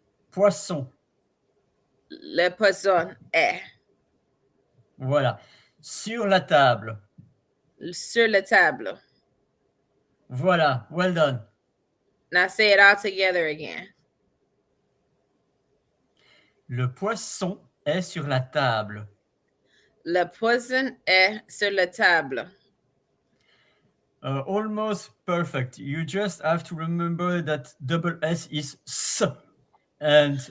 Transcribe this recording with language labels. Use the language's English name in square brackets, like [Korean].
[French] Poisson. Le poison est. Voilà. Sur la table. Sur la table. [English] Voilà. Well done. Now say it all together again. [French] Le poisson est sur la table. Le poison est sur la table. [English] Almost perfect. You just have to remember that double S is S and